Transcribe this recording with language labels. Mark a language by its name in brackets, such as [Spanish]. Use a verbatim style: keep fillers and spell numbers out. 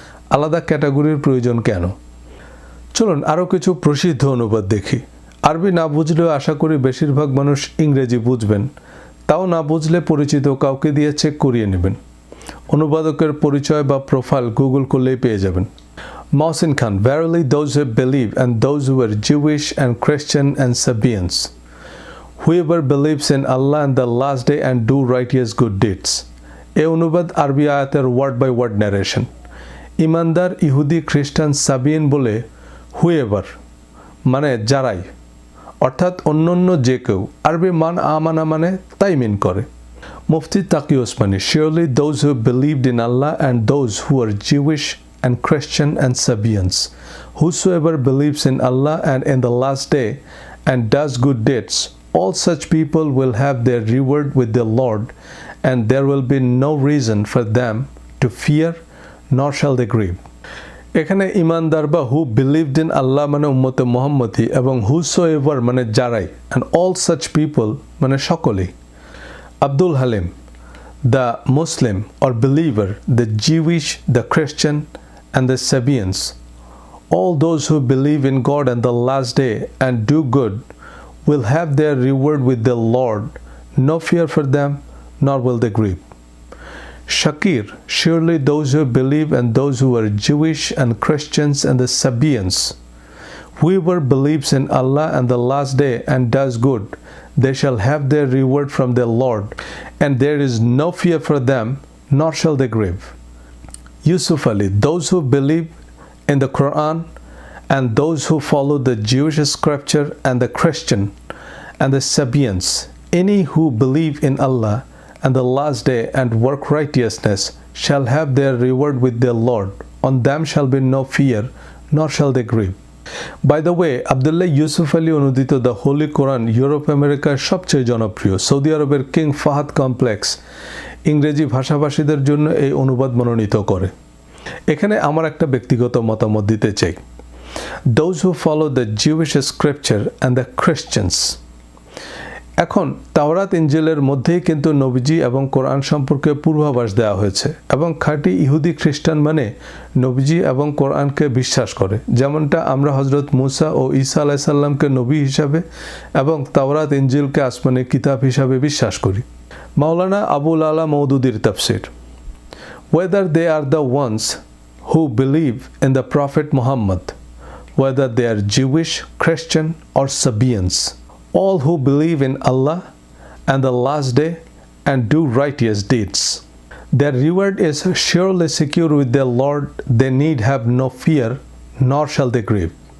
[Bangla] আলাদা ক্যাটাগরির প্রয়োজন কেন? চলুন আরও কিছু প্রসিদ্ধ অনুবাদ দেখি। আরবি না বুঝলেও আশা করি বেশিরভাগ মানুষ ইংরেজি বুঝবেন, তাও না বুঝলে পরিচিত কাউকে দিয়ে চেক করিয়ে নেবেন। অনুবাদকের পরিচয় বা প্রোফাইল গুগল করলেই পেয়ে যাবেন। [English] Mohsin Khan, verily those who believe and those who are Jewish and Christian and Sabians, whoever believes in Allah and the last day and do righteous good deeds. [Bangla] এ অনুবাদ আরবি আয়াতের ওয়ার্ড বাই ওয়ার্ড ন্যারেশন। ইমানদার, ইহুদি, খ্রিস্টান, সাবিয়ান বলে হুয়েভার মানে যারাই, অর্থাৎ অন্যান্য যে কেউ। আরবি মান আমানা মানে তাই মিন করে। [English] Mufti Taqi Usmani, surely those who believed in Allah and those who are Jewish and Christian and Sabians, whosoever believes in Allah and in the last day and does good deeds, all such people will have their reward with the Lord and there will be no reason for them to fear nor shall they grieve. [Bangla] এখানে ইমানদার বা [English] who believed in Allah [Bangla] মানে উম্মতে মোহাম্মদী এবং [English] whosoever [Bangla] মানে যারাই, [English] and all such people [Bangla] মানে সকলেই। [English] Abdel Haleem, the Muslim or believer, the Jewish, the Christian and the Sabians, all those who believe in God and the last day and do good will have their reward with the Lord, no fear for them nor will they grieve. Shakir, surely those who believe and those who are Jewish and Christians and the Sabians, whoever believes in Allah and the last day and does good, they shall have their reward from their Lord, and there is no fear for them, nor shall they grieve. Yusuf Ali, those who believe in the Quran and those who follow the Jewish scripture and the Christian and the Sabians, any who believe in Allah and the last day and work righteousness shall have their reward with their Lord. On them shall be no fear, nor shall they grieve. By the way, [Bangla] Abdullah Yusuf Ali Onudito, the Holy Quran, Europe America, সবচেয়ে জনপ্রিয়, Saudi আরবের king Fahad complex ইংরেজি ভাষাভাষীদের জন্য এই অনুবাদ মনোনীত করে। এখানে আমার একটা ব্যক্তিগত মতামত দিতে চাই। [English] Those who follow the Jewish scripture and the Christians. [Bangla] এখন তাওরাত, ইঞ্জিলের মধ্যেই কিন্তু নবীজি এবং কোরআন সম্পর্কে পূর্বাভাস দেওয়া হয়েছে, এবং খাঁটি ইহুদি খ্রিস্টান মানে নবীজি এবং কোরআনকে বিশ্বাস করে, যেমনটা আমরা হজরত মুসা ও ঈসা আলাইহিস সালামকে নবী হিসাবে এবং তাওরাত ইঞ্জিলকে আসমানি কিতাব হিসাবে বিশ্বাস করি। [English] মাওলানা আবুল আলা মওদুদির তাফসির, whether they are the ones who believe in the Prophet Muhammad, whether they are Jewish, Christian or Sabians, all who believe in Allah and the last day and do righteous deeds, their reward is surely secure with their Lord, they need have no fear, nor shall they grieve.